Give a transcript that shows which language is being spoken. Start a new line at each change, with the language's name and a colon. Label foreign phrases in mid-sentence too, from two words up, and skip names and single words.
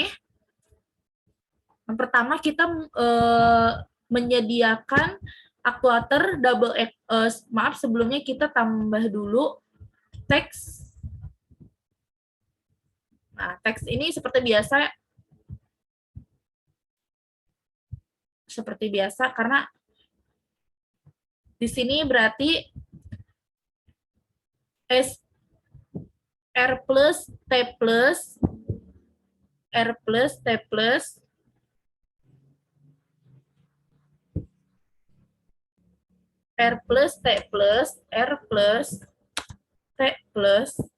Indonesian: Yang pertama kita menyediakan aktuator double maaf, sebelumnya kita tambah dulu teks. Nah, teks ini seperti biasa karena di sini berarti S R plus T plus R plus T plus R plus T plus R plus T plus